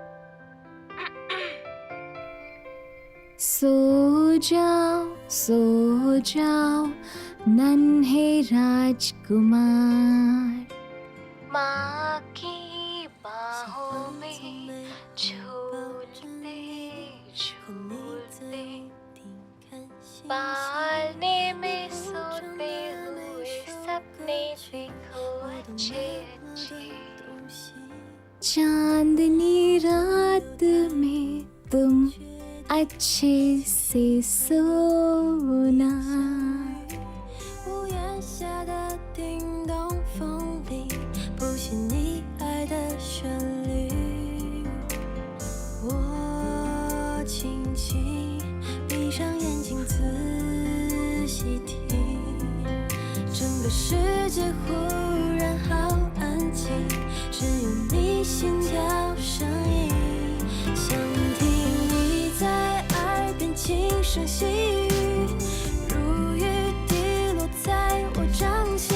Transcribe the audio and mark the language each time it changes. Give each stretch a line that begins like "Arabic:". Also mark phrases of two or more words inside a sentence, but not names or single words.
Hindi: सो जाओ नन्हे राजकुमार, माँ की बाहों में झूलते झूलते, पालने में सोते हुए सपने देखो अच्छे अच्छे। चांदनी रात में तुम अच्छे से सोना।
Chinese: 屋檐下的叮咚风里，谱写你爱的旋律。我轻轻闭上眼睛，仔细听，整个世界忽然好安静，只有你心跳声音，想听你在耳边轻声细语，如雨滴落在我掌心。